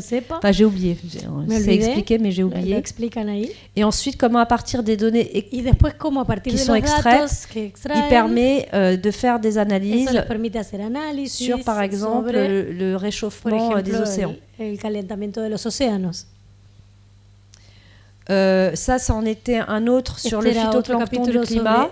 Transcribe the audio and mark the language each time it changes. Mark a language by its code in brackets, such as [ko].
[fr] Enfin, j'ai oublié, c'est expliqué, mais j'ai oublié. Et ensuite, comment à partir des données qui sont extraites, il permet de faire des analyses sur, par exemple, le réchauffement des océans. [es] El calentamiento de los océanos. [fr] Ça en était un autre sur le phytoplancton du climat.